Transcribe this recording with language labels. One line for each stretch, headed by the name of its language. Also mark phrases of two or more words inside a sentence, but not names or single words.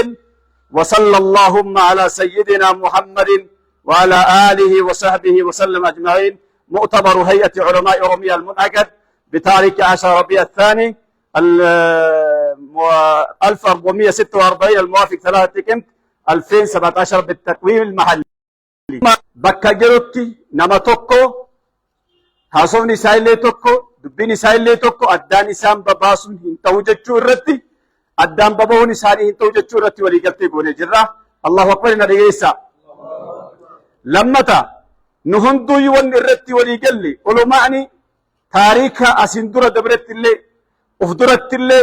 Arabic: وصلى اللهم على سيدنا محمد وعلى آله وصحبه وسلم أجمعين. مؤتمر هيئة علماء أوروميا المنعقد بتاريخ 10 ربيع الثاني 1446 الموافق 3 تكنت 2017 بالتقويم المحلي.
Oromo: bakka jirutti nama tokko haasofni isaa illee tokko dubbiin isaa illee tokko addaan isaan babaasuun hin ta'u jechuu irratti addaan babahuun isaanii hin ta'u jechuu irratti waliigaltee goonee jirra.
Arabic: الله أكبر
Oromo: na dhageessa. Lammata nu hunduu wanni irratti waliigalle ulumaani taariika asin dura dabretti illee uf duratti illee